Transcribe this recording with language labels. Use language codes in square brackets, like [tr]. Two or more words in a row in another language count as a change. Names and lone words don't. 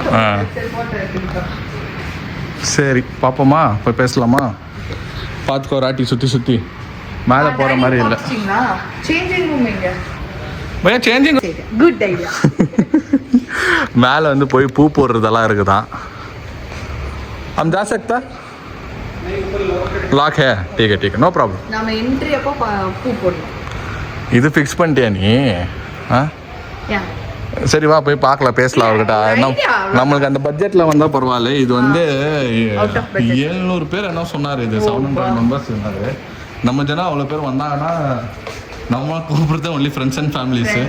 [ta] சரி பார்ப்போமா? போய் பேசலாமா? பார்த்துக்கோ. ராட்டி சுற்றி சுற்றி மேலே போகிற மாதிரி இல்லை. [en] changing room [ta] எங்க? பையா சேஞ்சிங். [en] good idea. [ta] மேலே வந்து போய் பூ போடுறதெல்லாம் இருக்குதான். [hi] हम जा सकता? लॉक है. ठीक है ठीक है, [en] no problem. [ta] நாம என்ட்ரி அப்போ பூ போடணும். இது ஃபிக்ஸ் பண்ணிட்டியா நீ? சரி வா போய் பார்க்கலாம், பேசலாம் அவர்கிட்ட. நம்மளுக்கு அந்த பட்ஜெட்டில் வந்தால் பரவாயில்ல. இது வந்து 700 பேர் என்ன சொன்னார். இது 700 மெம்பர்ஸ் இருந்தார். நம்ம ஜனம் அவ்வளோ பேர் வந்தாங்கன்னா நம்ம கூப்பிடுறது [en] only friends and familysu.